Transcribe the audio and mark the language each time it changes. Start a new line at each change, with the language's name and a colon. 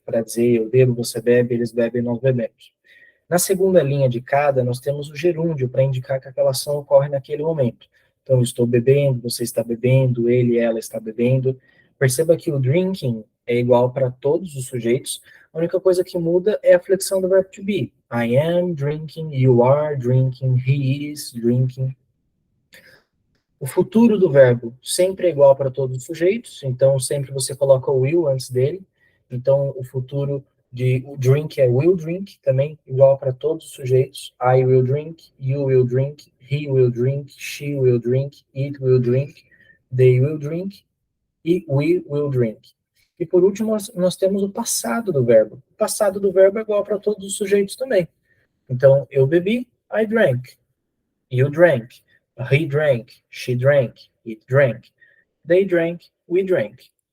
Portuguese: Para dizer eu bebo, você bebe, eles bebem, nós bebemos. Na segunda linha de cada, nós temos o gerúndio para indicar que aquela ação ocorre naquele momento. Então, eu estou bebendo, você está bebendo, ele, ela está bebendo. Perceba que o drinking é igual para todos os sujeitos. A única coisa que muda é a flexão do verbo to be.
English: I am drinking, you are drinking, he is drinking.
Portuguese: O futuro do verbo sempre é igual para todos os sujeitos, então sempre você coloca o will antes dele. Então o futuro de o drink é will drink, também igual para todos os sujeitos.
English: I will drink, you will drink, he will drink, she will drink, it will drink, they will drink
Portuguese: e
English: we will drink.
Portuguese: E por último, nós temos o passado do verbo. O passado do verbo é igual para todos os sujeitos também. Então, eu bebi,
English: I drank. You drank. He drank. She drank. It drank. They drank. We drank.